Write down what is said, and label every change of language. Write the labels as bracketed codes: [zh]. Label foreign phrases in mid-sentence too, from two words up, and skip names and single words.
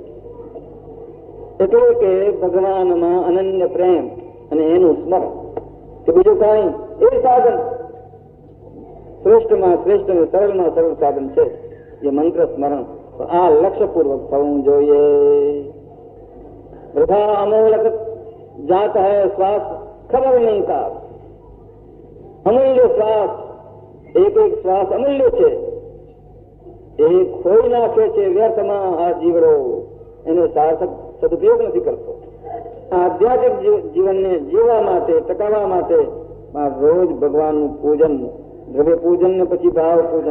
[gu] એટલે કે ભગવાનમાં અનન્ય પ્રેમ અને એનું સ્મરણ, કે બીજું કાંઈ એ સાધન શ્રેષ્ઠમાં શ્રેષ્ઠ અને સરળમાં સરળ સાધન છે એ મંત્ર સ્મરણ. આ લક્ષ્યપૂર્વક થવું જોઈએ. [hi] वृथा अमूलक जात है श्वास, खबर नहीं था. अमूल्य श्वास, एक एक श्वास अमूल्य છે. [gu] એ ખોઈ નાખે છે વ્યર્થમાં આ જીવડો, એનો સાર્થક સદુપયોગ નથી કરતો. આધ્યાત્મિક જીવનને જીવવા માટે, ટકાવવા માટે રોજ ભગવાનનું પૂજન, દ્રવ્ય પૂજન ને પછી ભાવ પૂજન.